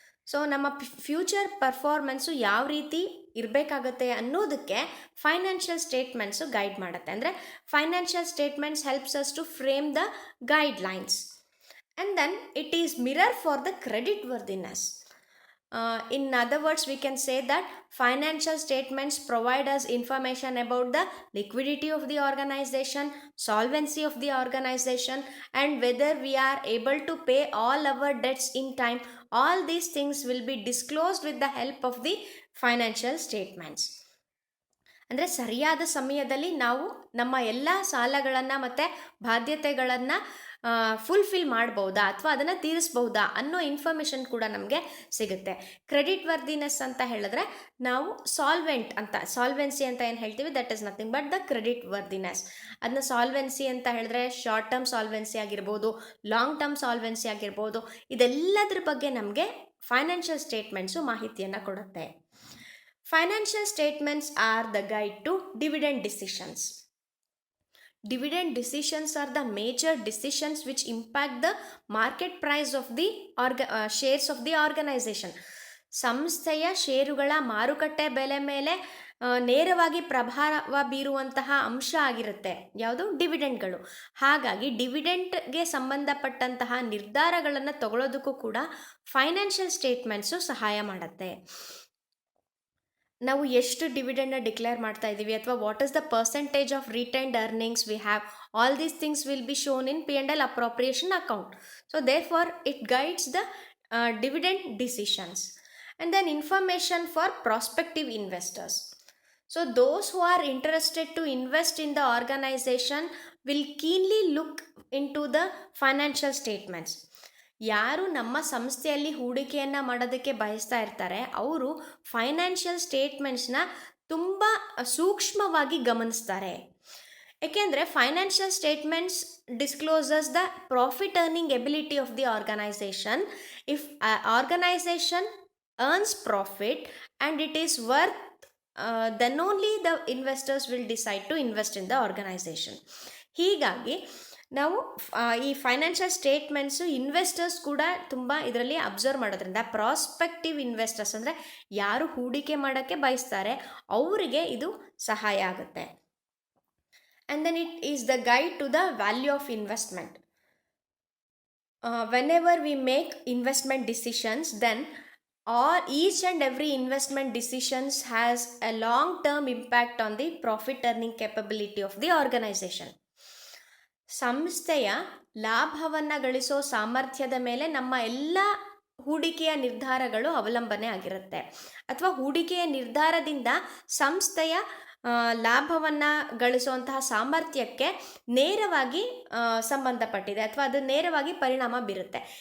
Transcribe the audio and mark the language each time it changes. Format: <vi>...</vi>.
<kn>So ನಮ್ಮ future performance ಯಾವ ರೀತಿ ಇರಬೇಕಾಗತ್ತೆ ಅನ್ನೋದಕ್ಕೆ ಫೈನಾನ್ಷಿಯಲ್ ಸ್ಟೇಟ್ಮೆಂಟ್ಸು ಗೈಡ್ ಮಾಡುತ್ತೆ.</kn> <en>ಅಂದರೆ financial statements helps us to frame the guidelines and then it is mirror for the credit worthiness. In other words, we can say that financial statements provide us information about the liquidity of the organization, solvency of the organization, and whether we are able to pay all our debts in time. All these things will be disclosed with the help of the financial statements.</en> <kn>ಅಂದರೆ ಸರಿಯಾದ ಸಮಯದಲ್ಲಿ ನಾವು ನಮ್ಮ ಎಲ್ಲ ಸಾಲಗಳನ್ನು ಮತ್ತು ಬಾಧ್ಯತೆಗಳನ್ನು fulfil ಮಾಡ್ಬೋದಾ ಅಥವಾ ಅದನ್ನು ತೀರಿಸ್ಬೋದಾ ಅನ್ನೋ ಇನ್ಫಾರ್ಮೇಷನ್ ಕೂಡ ನಮಗೆ ಸಿಗುತ್ತೆ. ಕ್ರೆಡಿಟ್ ವರ್ದಿನೆಸ್ ಅಂತ ಹೇಳಿದ್ರೆ ನಾವು ಸಾಲ್ವೆನ್ಸಿ ಅಂತ ಏನು ಹೇಳ್ತೀವಿ</kn> <en>That is nothing but the credit worthiness.</en> <kn>ಅದನ್ನ ಸಾಲ್ವೆನ್ಸಿ ಅಂತ ಹೇಳಿದ್ರೆ ಶಾರ್ಟ್ ಟರ್ಮ್ ಸಾಲ್ವೆನ್ಸಿ ಆಗಿರ್ಬೋದು, ಲಾಂಗ್ ಟರ್ಮ್ ಸಾಲ್ವೆನ್ಸಿ ಆಗಿರ್ಬೋದು. ಇದೆಲ್ಲದ್ರ ಬಗ್ಗೆ ನಮಗೆ ಫೈನಾನ್ಷಿಯಲ್ ಸ್ಟೇಟ್ಮೆಂಟ್ಸು ಮಾಹಿತಿಯನ್ನು ಕೊಡುತ್ತೆ.</kn> <en>Financial statements are the guide to dividend decisions. Dividend decisions are the major decisions which impact the market price of the shares of the organization.</en> <kn>ಸಂಸ್ಥೆಯ ಷೇರುಗಳ ಮಾರುಕಟ್ಟೆ ಬೆಲೆ ಮೇಲೆ ನೇರವಾಗಿ ಪ್ರಭಾವ ಬೀರುವಂತಹ ಅಂಶ ಆಗಿರುತ್ತೆ ಯಾವುದು, ಡಿವಿಡೆಂಡ್ಗಳು. ಹಾಗಾಗಿ ಡಿವಿಡೆಂಟ್ಗೆ ಸಂಬಂಧಪಟ್ಟಂತಹ ನಿರ್ಧಾರಗಳನ್ನು ತಗೊಳ್ಳೋದಕ್ಕೂ ಕೂಡ ಫೈನಾನ್ಷಿಯಲ್ ಸ್ಟೇಟ್ಮೆಂಟ್ಸು ಸಹಾಯ ಮಾಡುತ್ತೆ. ನಾವು ಎಷ್ಟು ಡಿವಿಡೆಂಡ್ನ ಡಿಕ್ಲೇರ್ ಮಾಡ್ತಾ ಇದ್ದೀವಿ ಅಥವಾ</kn> <en>What is the percentage of retained earnings we have, all these things will be shown in P&L appropriation account. So therefore it guides the dividend decisions. and then information for prospective investors. So those who are interested to invest in the organization will keenly look into the financial statements.</en> <kn>ಯಾರು ನಮ್ಮ ಸಂಸ್ಥೆಯಲ್ಲಿ ಹೂಡಿಕೆಯನ್ನು ಮಾಡೋದಕ್ಕೆ ಬಯಸ್ತಾ ಇರ್ತಾರೆ ಅವರು financial ಸ್ಟೇಟ್ಮೆಂಟ್ಸ್ನ ತುಂಬ ಸೂಕ್ಷ್ಮವಾಗಿ ಗಮನಿಸ್ತಾರೆ.</kn> <en>ಏಕೆಂದರೆ financial statements discloses the profit earning ability of the organization. If organization earns profit and it is worth, then only the investors will decide to invest in the organization.</en> <kn>ಹೀಗಾಗಿ ನಾವು ಈ ಫೈನಾನ್ಷಿಯಲ್ ಸ್ಟೇಟ್ಮೆಂಟ್ಸು ಇನ್ವೆಸ್ಟರ್ಸ್ ಕೂಡ ತುಂಬ ಇದರಲ್ಲಿ observe ಮಾಡೋದ್ರಿಂದ prospective investors ಅಂದರೆ ಯಾರು ಹೂಡಿಕೆ ಮಾಡೋಕ್ಕೆ ಬಯಸ್ತಾರೆ ಅವರಿಗೆ ಇದು ಸಹಾಯ ಆಗುತ್ತೆ.</kn> <en>And then it is the guide to the value of investment. whenever we make investment decisions, then each and every investment decisions has a long term impact on the profit earning capability of the organization.</en> <kn>ಸಂಸ್ಥೆಯ ಲಾಭವನ್ನು ಗಳಿಸೋ ಸಾಮರ್ಥ್ಯದ ಮೇಲೆ ನಮ್ಮ ಎಲ್ಲ ಹೂಡಿಕೆಯ ನಿರ್ಧಾರಗಳು ಅವಲಂಬನೆ ಆಗಿರುತ್ತೆ. ಅಥವಾ ಹೂಡಿಕೆಯ ನಿರ್ಧಾರದಿಂದ ಸಂಸ್ಥೆಯ ಲಾಭವನ್ನು ಗಳಿಸುವಂತಹ ಸಾಮರ್ಥ್ಯಕ್ಕೆ ನೇರವಾಗಿ ಸಂಬಂಧಪಟ್ಟಿದೆ ಅಥವಾ ಅದು ನೇರವಾಗಿ ಪರಿಣಾಮ ಬೀರುತ್ತೆ.</kn>